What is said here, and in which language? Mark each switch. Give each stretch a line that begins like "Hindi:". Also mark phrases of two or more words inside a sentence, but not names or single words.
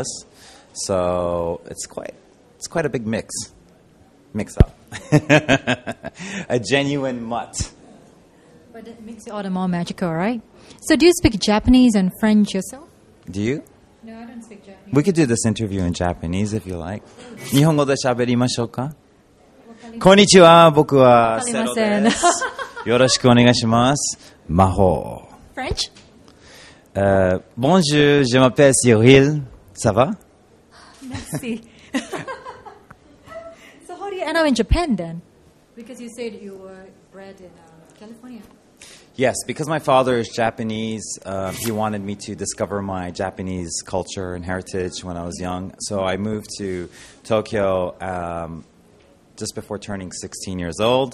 English: So it's quite a big mix up. A genuine mutt. But it makes you all the more magical, right? So do you speak Japanese and French yourself? Do you? No, I don't speak Japanese. We could do this interview in Japanese if you like.
Japanese: 日本語で喋りましょうか? こんにちは、僕はセロです。よろしくお願いします。魔法。
English: French?
French: Bonjour, je m'appelle Cyril. Ça va? Merci.
English: So how do you end up in Japan then? Because you said you were bred in California. Yes, because my father is Japanese, he wanted me to discover my Japanese culture and heritage when I was young. So I moved to Tokyo just before turning 16 years old.